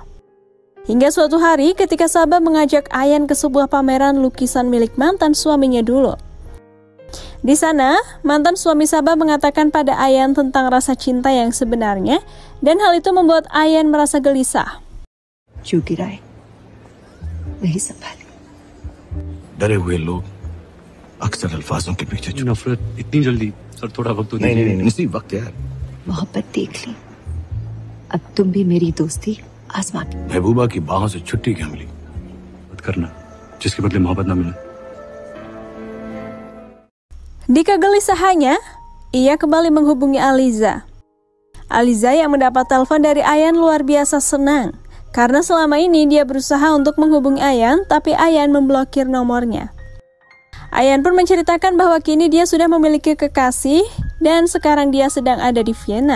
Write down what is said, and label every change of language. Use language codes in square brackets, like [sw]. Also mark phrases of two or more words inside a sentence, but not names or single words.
[id] Hingga suatu hari ketika Saba mengajak Ayan ke sebuah pameran lukisan milik mantan suaminya dulu. Di sana, mantan suami Saba mengatakan pada Ayan tentang rasa cinta yang sebenarnya, dan hal itu membuat Ayan merasa gelisah. [hi] चूकी राय वही संभाले। डरे हुए लोग अक्सर अल्फाजों के पीछे नफरत इतनी जल्दी? सर थोड़ा वक्त तो नहीं इसी वक्त यार। मोहब्बत देख ली, अब तुम भी मेरी दोस्ती आजमा के। महबूबा की बाहों से छुट्टी क्या मिली? मत करना जिसके बदले मोहब्बत ना मिले। [id] Di kegelisahannya, ia kembali menghubungi Aliza. Aliza yang mendapat telepon dari Ayan luar biasa senang, karena selama ini dia berusaha untuk menghubungi Ayan, tapi Ayan memblokir nomornya. Ayan pun menceritakan bahwa kini dia sudah memiliki kekasih dan sekarang dia sedang ada di Vienna.